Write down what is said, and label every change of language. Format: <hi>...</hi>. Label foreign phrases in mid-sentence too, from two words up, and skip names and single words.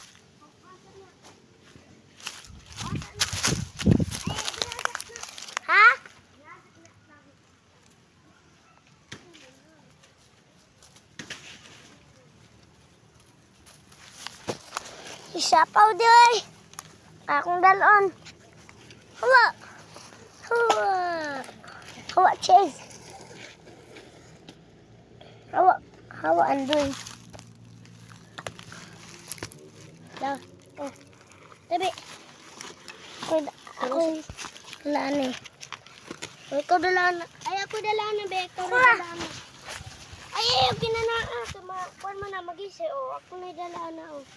<ceb>Ha? Isapaw di oy! Akong dalon! Hawa! Hawa! Hawa chase! Hawa! Hawa andoy! Dah! Oh! Tabi! Ako'y dalaan eh! Ikaw dalaan na! Ay ako dalaan na be! Ikaw na dalaan na! Ay! Ayaw kinanaan! Kuwan mo na mag-isi oh! Ako na dalaan na oh!</ceb>